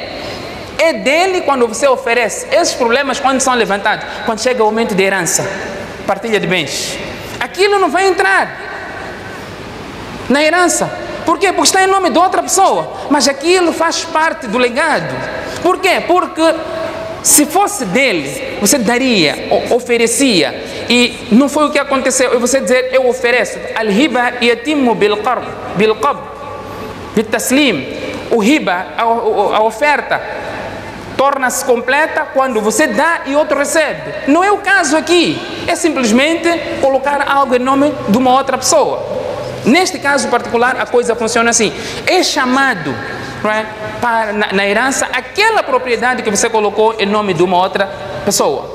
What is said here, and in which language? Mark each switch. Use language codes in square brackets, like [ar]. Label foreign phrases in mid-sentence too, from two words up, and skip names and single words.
[pt] É dele quando você oferece. Esses problemas quando são levantados, quando chega o momento de herança, partilha de bens, aquilo não vai entrar na herança. Por quê? Porque está em nome de outra pessoa, mas aquilo faz parte do legado. Por quê? Porque se fosse dele, você daria, oferecia, e não foi o que aconteceu. E você dizer, eu ofereço. [ar] الهبة تتم بالقبض بالتسليم. [pt] O hiba, a oferta, torna-se completa quando você dá e outro recebe. Não é o caso aqui. É simplesmente colocar algo em nome de uma outra pessoa. Neste caso particular, a coisa funciona assim. É chamado, não é, na herança aquela propriedade que você colocou em nome de uma outra pessoa.